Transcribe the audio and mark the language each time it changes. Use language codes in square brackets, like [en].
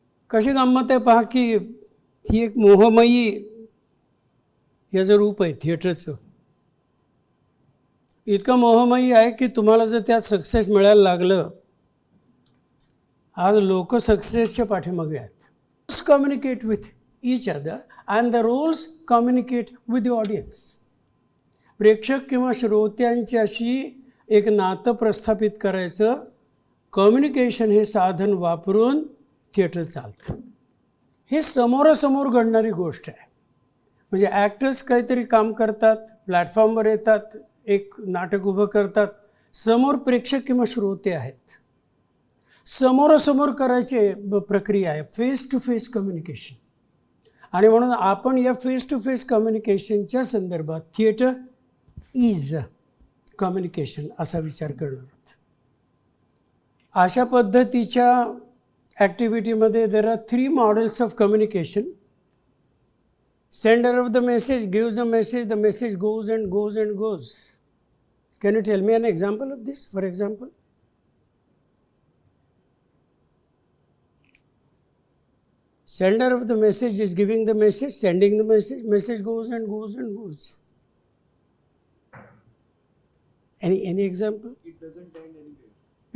[mr] कशी गंमत आहे पहा की ही एक मोहमयी याचं रूप आहे थिएटरचं. इतकं मोहमयी आहे की तुम्हाला जर त्यात सक्सेस मिळायला लागलं, आज लोक सक्सेसच्या पाठीमागे आहेत. [en] Communicate with each other and the roles communicate with the audience. [mr] प्रेक्षक किंवा श्रोत्यांच्याशी एक नातं प्रस्थापित करायचं कम्युनिकेशन हे साधन वापरून थिएटर चालतं. हे समोरासमोर घडणारी गोष्ट आहे. म्हणजे ॲक्टर्स काहीतरी काम करतात, प्लॅटफॉर्मवर येतात, एक नाटक उभं करतात, समोर प्रेक्षक किंवा श्रोते आहेत. समोरासमोर करायची प्रक्रिया आहे, फेस टू फेस कम्युनिकेशन. आणि म्हणून आपण या फेस टू फेस कम्युनिकेशनच्या संदर्भात [en] theatre is communication [mr] असा विचार करणार आहोत. अशा पद्धतीच्या ॲक्टिव्हिटीमध्ये [en] There are 3 models of communication. Sender of the message gives a message, the message goes and goes and goes. Can you tell me an example of this? For example, sender of the message is giving the message, sending the message, message goes and goes and goes. Any example? It doesn't end anywhere.